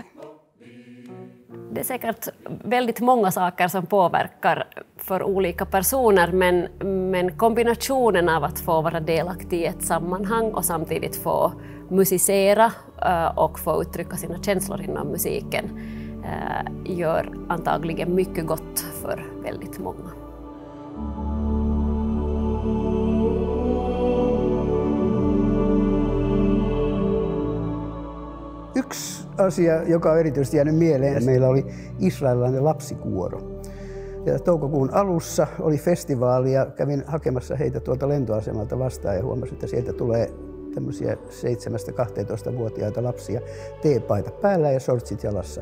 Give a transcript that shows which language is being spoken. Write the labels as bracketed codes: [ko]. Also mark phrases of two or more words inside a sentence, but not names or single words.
[sv] Det är säkert väldigt många saker som påverkar för olika personer, men kombinationen av att få vara delaktig i ett sammanhang och samtidigt få musicera och få uttrycka sina känslor inom musiken gör antagligen mycket gott för väldigt många. [fi] Yksi asia, joka on erityisesti jäänyt mieleen, meillä oli israelilainen lapsikuoro. Ja toukokuun alussa oli festivaali ja kävin hakemassa heitä tuolta lentoasemalta vastaan ja huomasin, että sieltä tulee tämmöisiä 7-12-vuotiaita lapsia, teepaita päällä ja shortsit jalassa.